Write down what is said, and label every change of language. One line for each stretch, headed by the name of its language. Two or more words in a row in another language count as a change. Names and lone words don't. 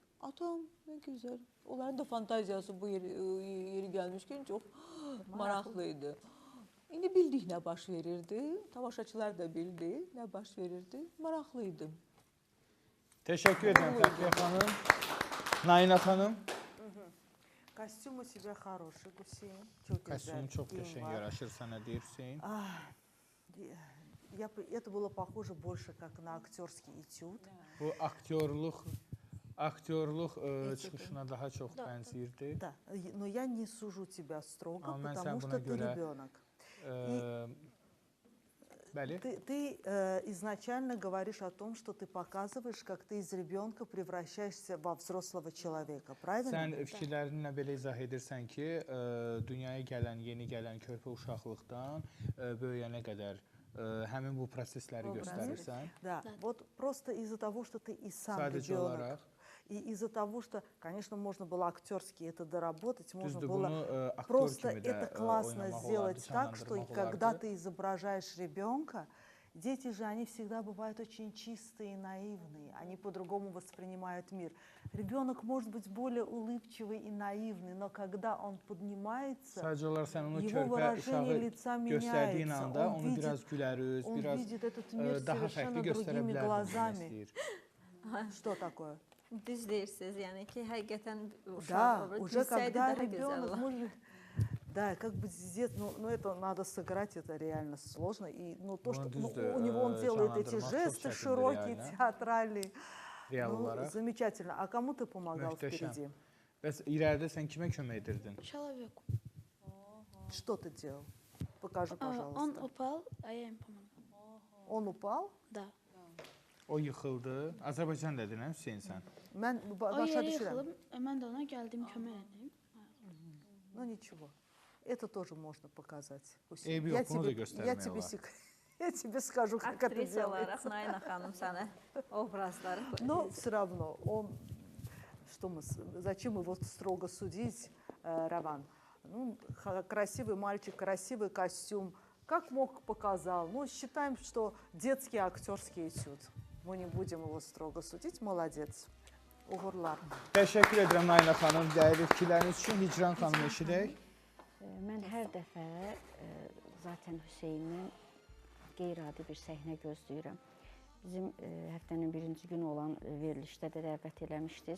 Azerbaijani: Atam, nə gözəl. Onların da fantaziyası bu yeri gəlmişkən çox maraqlı idi. İndi bildik nə baş verirdi. Tamaşaçılar da bildi nə baş verirdi. Maraqlı idi.
Turkish: Teşekkür ederim Fəxriyə xanım.
Azerbaijani: Nainat xanım.
Russian: Костюм у тебя хороший, Гусейн.
Turkish: Çok güzel.
Azerbaijani: Kostyumu çox
Turkish: giyim
Azerbaijani: qəşəng var. yaraşır sənə deyir Hüseyn.
Russian: Это было похоже больше как на актерский этюд.
Azerbaijani: Bu aktyorluq çıxışına daha çox bənzəyirdi.
Russian: Да, но я не сужу тебя строго,
Azerbaijani: А mən
Russian: потому
Azerbaijani: sən
Russian: что
Azerbaijani: buna
Russian: ты
Azerbaijani: görə-
Russian: ребенок.
Azerbaijani: Bəli.
Russian: Ты изначально говоришь о том, что ты показываешь, как ты из ребенка превращаешься во взрослого человека, правильно?
Azerbaijani: Sən fikirlərinlə belə izah edirsən ki, dünyaya gələn, yeni gələn körpə uşaqlıqdan böyüyənə qədər həmin bu prosesləri göstərirsən.
Russian: Да, вот просто из-за того, что ты и сам
Azerbaijani: Sadəcə
Russian: ребенок,
Azerbaijani: olaraq
Russian: и из-за того, что, конечно, можно было актерски это доработать, можно
Azerbaijani: düzdür,
Russian: было
Azerbaijani: bunu aktor
Russian: просто
Azerbaijani: kimi də
Russian: это классно
Azerbaijani: oynamaq olardı,
Russian: сделать так, что
Azerbaijani: canlandırmaq
Russian: когда
Azerbaijani: olardı.
Russian: ты изображаешь ребенка, дети же, они всегда бывают очень чистые и наивные, они по-другому воспринимают мир. Ребенок может быть более улыбчивый и наивный, но когда он поднимается,
Azerbaijani: Sadəcə olaraq sən onu
Russian: его
Azerbaijani: körpə
Russian: выражение
Azerbaijani: uşağı
Russian: лица
Azerbaijani: göstərdiyin
Russian: меняется.
Azerbaijani: anda
Russian: Он
Azerbaijani: onu
Russian: видит,
Azerbaijani: biraz gülərüz,
Russian: он
Azerbaijani: biraz
Russian: видит этот мир
Azerbaijani: daha
Russian: совершенно
Azerbaijani: fərqli göstərə
Russian: другими
Azerbaijani: bilərdin
Russian: глазами.
Azerbaijani: istəyir.
Russian: Что такое?
Azerbaijani: Düz deyirsiniz, yəni ki, həqiqətən uşaq
Russian: Да,
Azerbaijani: olur.
Russian: уже
Azerbaijani: Bilsəydi
Russian: когда
Azerbaijani: daha gözəl
Russian: ребенок
Azerbaijani: olar.
Russian: может... Да, как бы здесь, ну это надо сыграть, это реально сложно. И то, что у него он делает эти жесты широкие, театральные.
Azerbaijani: Real
Russian: Ну,
Azerbaijani: olaraq.
Russian: замечательно. А кому ты помогал
Azerbaijani: Möhtəşəm.
Russian: впереди?
Azerbaijani: Bəs irəlidə sən kimə kömək edirdin?
Russian: Человеку. Что ты делал? Покажи, Он пожалуйста. упал, а я им помогла. Он упал? Да.
Azerbaijani: O yıxıldı. Azərbaycan dedin, hə Hüseyn sən? Mən O başa yerə düşürəm. yıxılıb, mən də ona gəldim kömək edim.
Russian: Ну ничего. Это тоже можно показать. Гусейн.
Azerbaijani: Eybi yox, bunu da göstərmək olar.
Russian: Я тебе скажу, как это
Azerbaijani: Aktrisa olaraq
Russian: делается.
Azerbaijani: Naina xanım sənə obrazları
Russian: Но все равно он, зачем его строго судить, Раван? Ну, красивый мальчик, красивый костюм, Как мог, показал. Ну, считаем, что детский актерский этюд. Мы не будем его strogo судить. Молодец.
Azerbaijani: Uğurlar. Təşəkkür edirəm Nayna xanım, dəyərli fikirləriniz üçün. Hicran xanım eşidək. Mən hər dəfə zaten Hüseyndən qeyri-adi bir səhnə gözləyirəm. Bizim həftənin birinci günü olan verilişdə də dəvət eləmişdiniz.